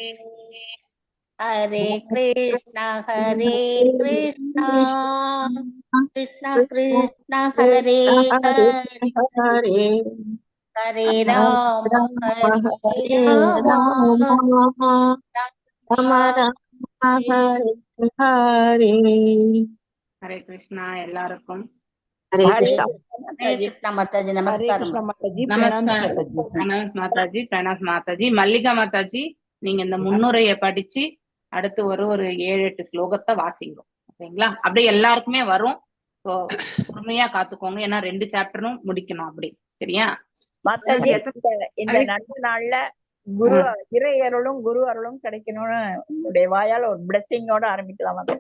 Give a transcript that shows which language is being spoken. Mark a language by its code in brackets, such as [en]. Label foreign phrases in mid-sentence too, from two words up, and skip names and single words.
[sa] हरे कृष्ण कृष्ण कृष्ण हरे हरे ஹரே हरे राम राम हरे हरे [ta] ஹரே கிருஷ்ணா எல்லாருக்கும் ஹரே கிருஷ்ணா ஹரே கிருஷ்ண மாதாஜி [hi] हरे [ta] நமஸ்காரம் [hi] कृष्ण माताजी प्रणाम [ta] நமஸ்காரம் [hi] माताजी प्रणाम माताजी प्रणाम माताजी [ta] மல்லிகா மாதாஜி நீங்க இந்த முன்னுரையை படிச்சு அடுத்து ஒரு 7-8 ஸ்லோகத்தை வாசிங்க ஓகேங்களா? அப்படியே எல்லாருக்குமே வரும். ஸோ பொறுமையா காத்துக்கோங்க, ஏன்னா 2 சாப்டரும் முடிக்கணும். அப்படி சரியா மாதாஜி இந்த நல்ல நாள்ல குரு இறை அருளும் குரு அருளும் கிடைக்கணும்னு உங்களுடைய வாயால ஒரு பிளெஸிங்கோட ஆரம்பிக்கலாம் மாதாஜி.